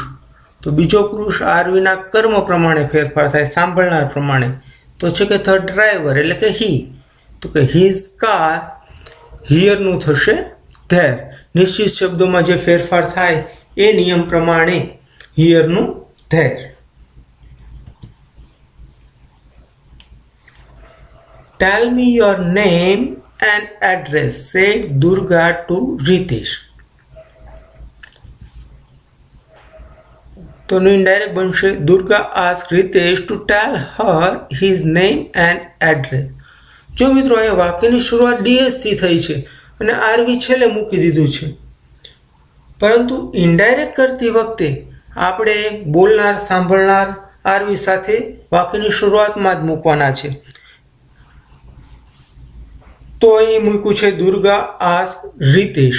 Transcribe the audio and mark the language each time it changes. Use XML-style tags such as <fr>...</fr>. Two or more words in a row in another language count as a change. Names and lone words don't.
<gu>તો બીજો પુરુષ આરવીના કર્મ પ્રમાણે ફેરફાર થાય, સાંભળનાર પ્રમાણે. તો છે કે</gu> <en>the driver</en> <gu>એટલે કે હી. તો કે</gu> <en>his car</en> <gu>હિયરનું થશે ધેર. નિશ્ચિત શબ્દોમાં જે ફેરફાર થાય એ નિયમ પ્રમાણે હિયરનું ધેર.</gu> <en>Tell me your name and address, said Durga to Ritesh.</en> <gu>તો ઇનડાયરેક્ટ બનશે</gu> <en>દુર્ગા asked Ritesh to tell her his name and address.</en> <gu>જો મિત્રો અહીંયા વાક્યની શરૂઆત ડીએસ થી થઈ છે અને આરવી છેલ્લે મૂકી દીધું છે, પરંતુ ઇનડાયરેક્ટ કરતી વખતે આપણે બોલનાર, સાંભળનાર આરવી સાથે વાક્યની શરૂઆતમાં જ મૂકવાના છે. તો અહીં મૂક્યું છે દુર્ગા આસ્ક્ડ રીતેશ.</gu>